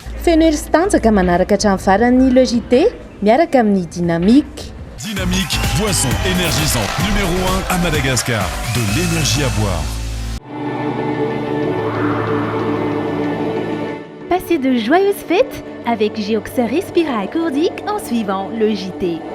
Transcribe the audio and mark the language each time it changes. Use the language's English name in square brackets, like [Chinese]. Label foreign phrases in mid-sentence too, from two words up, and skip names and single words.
[Malagasy] feno hery sy tanjaka manaraka hatramin'ny faran'ny logité miaraka amin'ny dynamique. [French] Dynamique, boisson énergisante numéro 1 à Madagascar. De l'énergie à boire. Passez de joyeuses fêtes avec Geoxer Respira accordique en suivant le JT.